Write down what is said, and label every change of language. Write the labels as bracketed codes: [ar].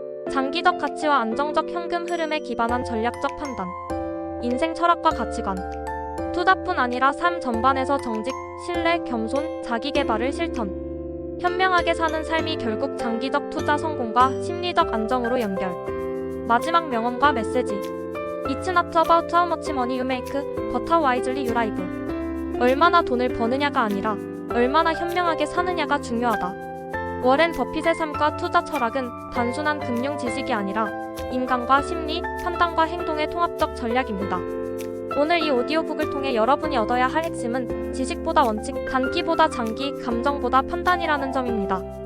[ko] 장기적 가치와 안정적 현금 흐름에 기반한 전략적 판단. 인생 철학과 가치관. 투자뿐 아니라 삶 전반에서 정직, 신뢰, 겸손, 자기 개발을 실천. 현명하게 사는 삶이 결국 장기적 투자 성공과 심리적 안정으로 연결. 마지막 명언과 메시지. [en] It's not about how much money you make, but how wisely you live. [ko] 얼마나 돈을 버느냐가 아니라 얼마나 현명하게 사느냐가 중요하다. 워렌 버핏의 삶과 투자 철학은 단순한 금융 지식이 아니라 인간과 심리, 판단과 행동의 통합적 전략입니다. 오늘 이 오디오북을 통해 여러분이 얻어야 할 핵심은 지식보다 원칙, 단기보다 장기, 감정보다 판단이라는 점입니다.